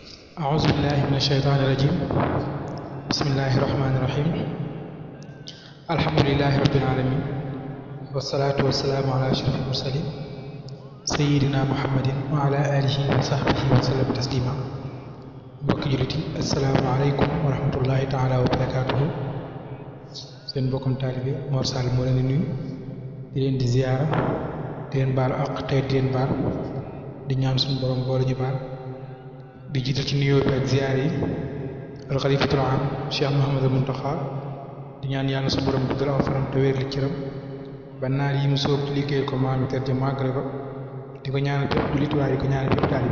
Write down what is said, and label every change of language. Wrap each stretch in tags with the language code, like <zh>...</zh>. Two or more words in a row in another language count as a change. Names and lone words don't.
<ar>أعوذ بالله من الشيطان الرجيم. بسم الله الرحمن الرحيم. الحمد لله رب العالمين، والصلاة والسلام على أشرف المرسلين سيدنا محمد وعلى آله وصحبه وسلم تسليما.</ar> <wo>mbokk jullit yi</wo> <ar>السلام عليكم ورحمة الله تعالى وبركاته.</ar> <wo>seen mbokkum taalibe Mor Sall moo leen di nuyu, di leen di ziyaara, di leen baalu àq tey di leen baal, di ñaan suñu borom boole ñu baal, di jiital ci nuyoo bi ak ziyaar yi</wo> <ar>الخليفة العام</ar> <wo>Cheikh Mouhamadul Muntaxa, di ñaan yàlla suñu borom guddal aw fanam te wér li cëram ba naal yi mu sóob ci liggéeyal ko maam ter ja màggale ko, di ko ñaanal bépp jullit waaye di ko ñaanal bépp taalibe.</wo>